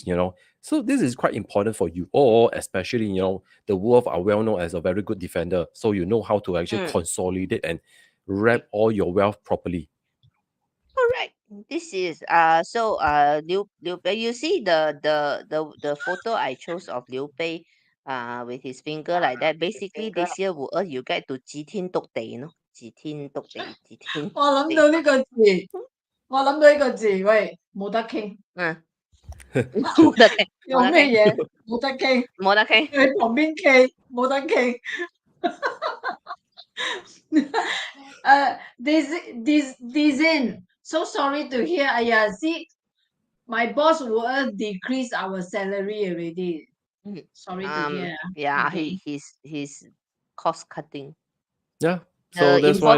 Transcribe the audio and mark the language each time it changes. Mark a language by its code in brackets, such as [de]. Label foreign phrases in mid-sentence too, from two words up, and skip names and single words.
[en] So this is quite important for you all, especially the wolf are well known as a very good defender, so you know how to actually consolidate and wrap all your wealth properly. Correct. This is Liu Bei. You see the photo I chose of Liu Bei with his finger like that. Basically, this year you get to [yue] 指天篤地 [en] no， [yue] 指天篤地，指天我諗到呢個字，我諗到呢個字，喂，冇得傾，嗯，冇得傾，用咩嘢？冇得傾，冇得傾。喺旁邊傾，冇得傾。 [en] This in. So sorry to hear. See, my boss will decrease our salary already. Sorry to hear. Yeah, Okay. he's cost cutting. Yeah. So that's why